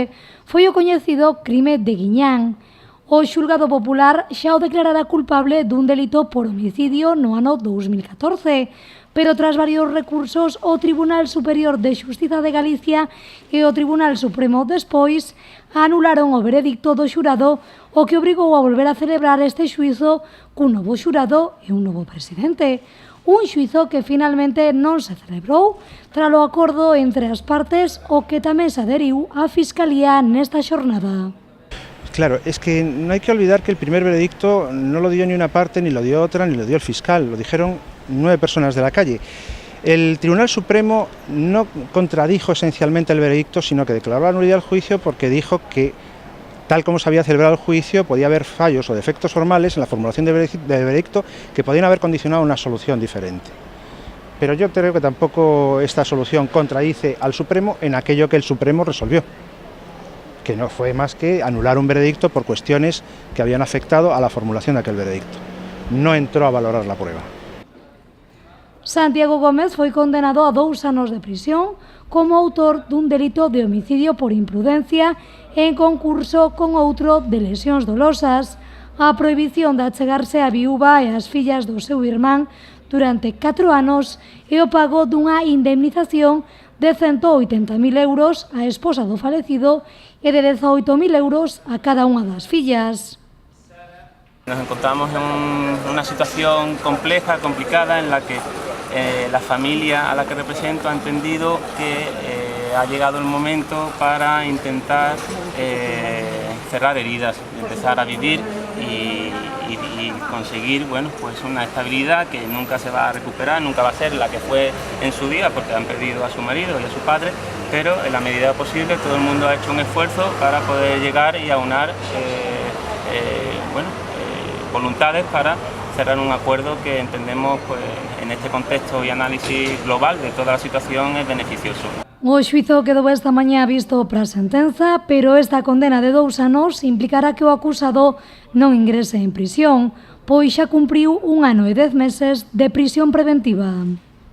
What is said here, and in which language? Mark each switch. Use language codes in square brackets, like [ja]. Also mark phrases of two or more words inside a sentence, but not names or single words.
[gl] Foi o coñecido crime de Guiñán. O xulgado popular xa o declarara culpable dun delito por homicidio no ano 2014, pero tras varios recursos o Tribunal Superior de Xustiza de Galicia e o Tribunal Supremo despois anularon o veredicto do xurado, o que obrigou a volver a celebrar este xuízo cun novo xurado e un novo presidente. Un xuízo que finalmente non se celebrou tralo acordo entre as partes, o que tamén se adheriu á Fiscalía nesta xornada. [es] Claro, es que no hay que olvidar que el primer veredicto no lo dio ni una parte, ni lo dio otra, ni lo dio el fiscal, lo dijeron 9 personas de la calle. El Tribunal Supremo no contradijo esencialmente el veredicto, sino que declaró la nulidad del juicio porque dijo que, tal como se había celebrado el juicio, podía haber fallos o defectos formales en la formulación del veredicto que podían haber condicionado una solución diferente. Pero yo creo que tampoco esta solución contradice al Supremo en aquello que el Supremo resolvió, que no fue más que anular un veredicto por cuestiones que habían afectado a la formulación de aquel veredicto. No entró a valorar la prueba. [gl] Santiago Gómez foi condenado a 2 anos de prisión como autor dun delito de homicidio por imprudencia en concurso con outro de lesións dolosas. A prohibición de achegarse á viúva e ás fillas do seu irmán durante 4 anos e o pago dunha indemnización de 180.000 euros á esposa do falecido e de 18.000 euros a cada unha das fillas. [es] Nos encontramos en una situación compleja, complicada, en la que la familia a la que represento ha entendido que ha llegado el momento para intentar cerrar heridas, empezar a vivir y conseguir, bueno, pues una estabilidad que nunca se va a recuperar, nunca va a ser la que fue en su día, porque han perdido a su marido y a su padre, pero en la medida posible todo el mundo ha hecho un esfuerzo para poder llegar y aunar voluntades para cerrar un acuerdo que entendemos, pues, en este contexto y análisis global de toda la situación, es beneficioso. [gl] O xuízo quedou esta mañá visto para a sentenza, pero esta condena de 2 anos implicará que o acusado non ingrese en prisión, pois xa cumpriu 1 ano e 10 meses de prisión preventiva.